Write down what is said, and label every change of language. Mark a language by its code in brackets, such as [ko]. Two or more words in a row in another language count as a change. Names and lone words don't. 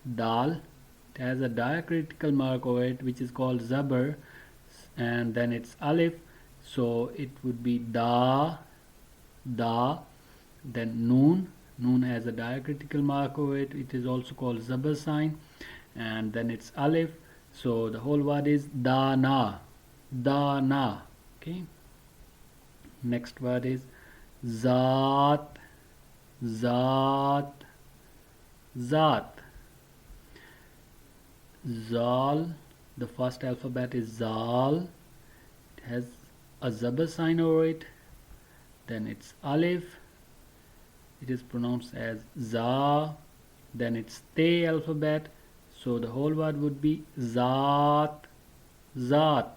[en] Dal, it has a diacritical mark over it which is called zabar, and then it's alif, so it would be da, da. Then noon, noon has a diacritical mark over it, it is also called zabar sign, and then it's alif, so the whole word is dana, dana. Okay, next word is zat, zat, zat. Zal, the first alphabet is zal, it has a zabar sign over it, then it's alif, it is pronounced as za, then it's te alphabet, so the whole word would be zat, zat.